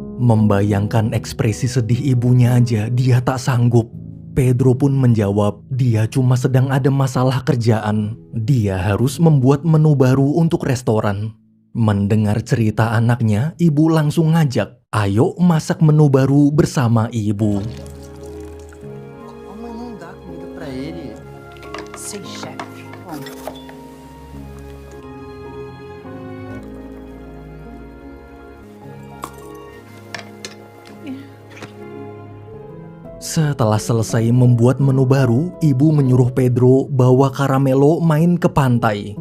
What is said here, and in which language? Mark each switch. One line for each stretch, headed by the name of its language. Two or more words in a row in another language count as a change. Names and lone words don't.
Indonesian: Membayangkan ekspresi sedih ibunya aja dia tak sanggup. Pedro pun menjawab dia cuma sedang ada masalah kerjaan. Dia harus membuat menu baru untuk restoran. Mendengar cerita anaknya, ibu langsung ngajak, ayo masak menu baru bersama ibu.
Portuguese: Oh, mas não dá comida pra ele. Sei, chefe. Bom,
Indonesian: Setelah selesai membuat menu baru, ibu menyuruh Pedro bawa Caramelo main ke pantai.